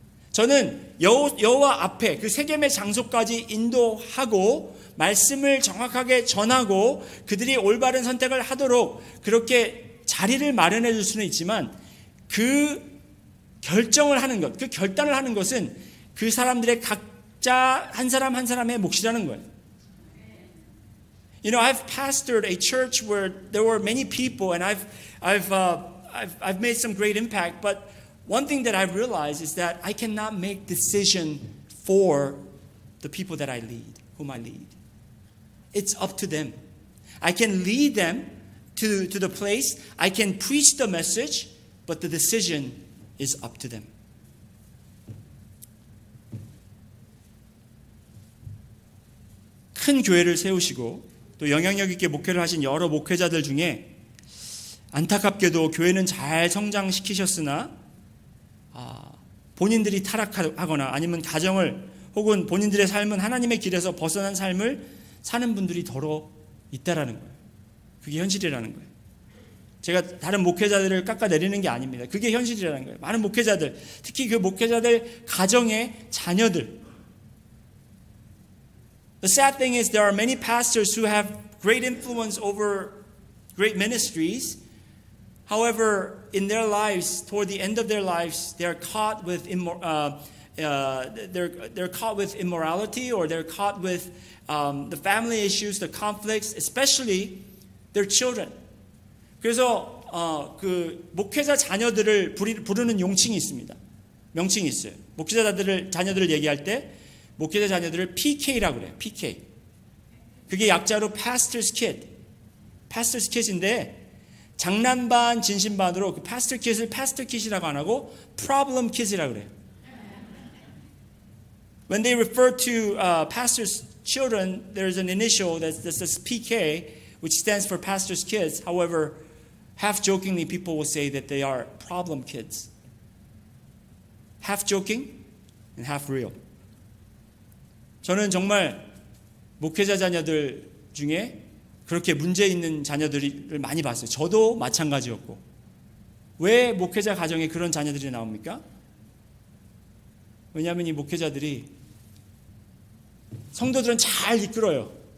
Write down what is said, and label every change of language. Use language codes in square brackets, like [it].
[ko] 저는 여호와 앞에 그 세겜의 장소까지 인도하고 말씀을 정확하게 전하고 그들이 올바른 선택을 하도록 그렇게 자리를 마련해 줄 수는 있지만 그 결정을 하는 것, 그 결단을 하는 것은 그 사람들의 각자 한 사람 한 사람의 몫이라는 거예요. [en] You know, I've pastored a church where there were many people, and I've made some great impact. But one thing that I've realized is that I cannot make decision for the people that I lead, whom I lead. It's up to them. I can lead them to the place. I can preach the message, but the decision is up to them. [ko] 큰 교회를 세우시고 또 영향력 있게 목회를 하신 여러 목회자들 중에 안타깝게도 교회는 잘 성장시키셨으나 본인들이 타락하거나 아니면 가정을 혹은 본인들의 삶은 하나님의 길에서 벗어난 삶을 사는 분들이 더러 있다라는 거예요. 그게 현실이라는 거예요. 제가 다른 목회자들을 깎아내리는 게 아닙니다. 그게 현실이라는 거예요. 많은 목회자들, 특히 그 목회자들 가정의 자녀들. [en] The sad thing is there are many pastors who have great influence over great ministries. However, in their lives, toward the end of their lives, they are caught with they're caught with immorality, or they're caught with the family issues, the conflicts, especially their children. [ko] 그래서 그 목회자 자녀들을 부르는 용칭이 있습니다. 명칭이 있어요. 목회자 자녀들을 얘기할 때 목회자 자녀들을 PK라고 그래요. PK. 그게 약자로 Pastor's Kid. Pastor's Kid인데 장난 반 진심 반으로 그 Pastor Kid을 Pastor Kid이라고 안 하고 Problem Kids이라고 그래요. [en] When they refer to pastors' children, there's an initial that says PK, which stands for Pastor's Kids. However, half jokingly, people will say that they are problem kids. Half joking and half real. [ko] 저는 정말 목회자 자녀들 중에 그렇게 문제 있는 자녀들을 많이 봤어요. 저도 마찬가지였고. 왜 목회자 가정에 그런 자녀들이 나옵니까? 왜냐하면 이 목회자들이 성도들은 잘 이끌어요.